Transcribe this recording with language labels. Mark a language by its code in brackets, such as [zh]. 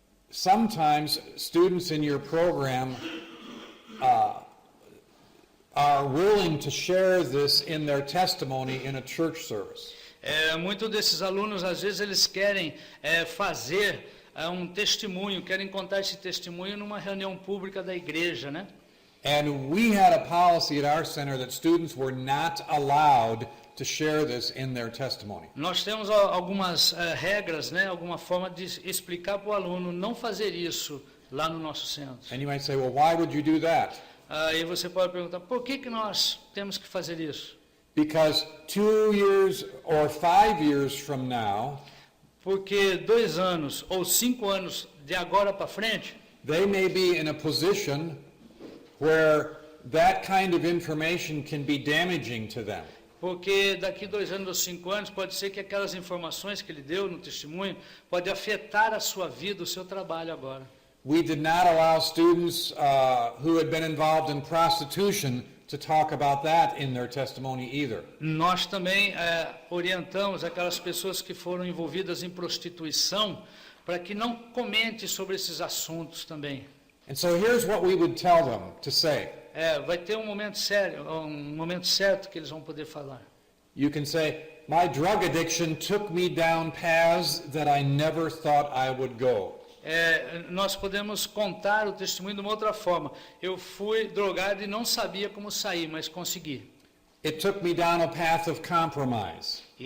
[en] Sometimes students in your program are willing to share this in their testimony in a church service. [pt] Muitos desses alunos, às vezes, eles querem fazer um testemunho, querem contar esse testemunho numa reunião pública da igreja, né? [en] And we had a policy at our center that students were not allowed to share this in their testimony. [pt] Nós temos algumas regras, né? Alguma forma de explicar para o aluno não fazer isso lá no nosso centro. [en] And you might say, well, why would you do that? [pt] Aí você pode perguntar, por que nós temos que fazer isso? [en] Because 2 years or 5 years from now, [pt] Porque 2 anos ou 5 anos de agora para frente, [en] they may be in a position where that kind of information can be damaging to them. [pt] porque daqui 2 anos ou 5 anos pode ser que aquelas informações que ele deu no testemunho pode afetar a sua vida, o seu trabalho agora. [en] We did not allow students who had been involved in prostitution to talk about that in their testimony either. [pt] Nós também orientamos aquelas pessoas que foram envolvidas em prostituição para que não comente sobre esses assuntos também. [en] And so here's what we would tell them to say. [pt] Vai ter um momento certo que eles vão poder falar. [en] You can say, my drug addiction took me down paths that I never thought I would go. [pt] Nós podemos contar o testemunho de uma outra forma. Eu fui drogado e não sabia como sair, mas consegui. [en] It took me down a path of compromise.